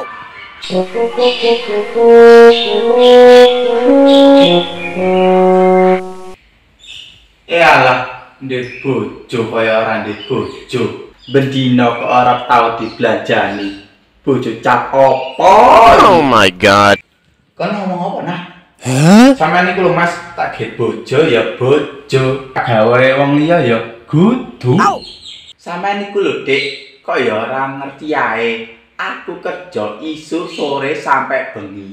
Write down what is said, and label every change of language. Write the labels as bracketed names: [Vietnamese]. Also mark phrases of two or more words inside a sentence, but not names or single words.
[Javanese] Alah, ndek bojo kaya ora ndek bojo. Bendina kok ora tau dibelanjani. Bojo cap opo? [English] Oh my god. [Javanese] Kan ngomong apa nah? Sampeyan niku lho Mas, tak get bojo ya bojo. Gawe wong liya ya kudu. Sampeyan niku lho Dik, kok ya ora ngerti ae. Aku kerja isuk sore sampai bengi.